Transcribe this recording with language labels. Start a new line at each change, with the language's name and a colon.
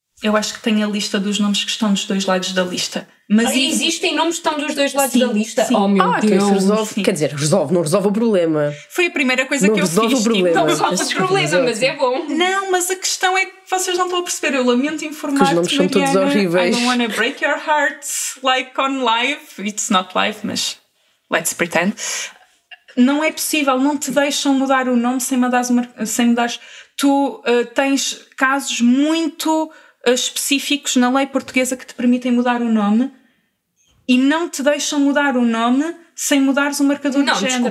Portuguese: Eu acho que tenho a lista dos nomes que estão dos dois lados da lista. Mas existem nomes que estão dos dois lados da lista? Sim. Oh meu Deus! Resolve, quer dizer, não resolve o problema. Foi a primeira coisa que eu fiz. Não resolve o problema, mas é bom. Não, mas a questão é que vocês não estão a perceber. Eu lamento informar-te, os nomes são todos horríveis.
English: I don't want to break your heart like on live. It's not live,
Portuguese: mas
English: let's pretend.
Portuguese: Não é possível, não te deixam mudar o nome sem mudares. Tu tens casos muito específicos na lei portuguesa que te permitem mudar o nome e não te deixam mudar o nome sem mudares o marcador de género.